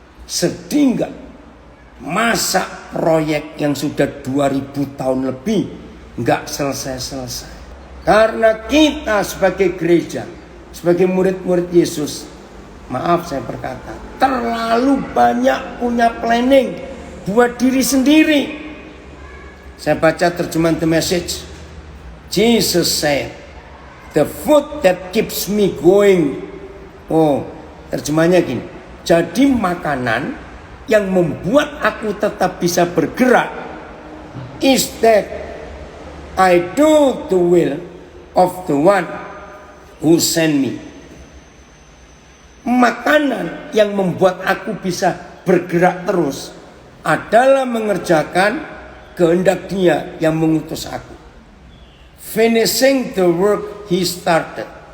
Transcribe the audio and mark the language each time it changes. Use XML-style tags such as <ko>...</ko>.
<id>Sedih enggak? Masa proyek yang sudah 2000 tahun lebih enggak selesai-selesai? Karena kita sebagai gereja, sebagai murid-murid Yesus, maaf saya berkata, terlalu banyak punya planning buat diri sendiri. Saya baca terjemahan The Message.</id> <en>Jesus said, the food that keeps me going.</en> <id>Oh, terjemahnya gini. Jadi makanan yang membuat aku tetap bisa bergerak</id> <en>is that I do the will of the one who sent me.</en> <id>Makanan yang membuat aku bisa bergerak terus adalah mengerjakan kehendak Dia yang mengutus aku.</id> <en>Finishing the work He started.</en>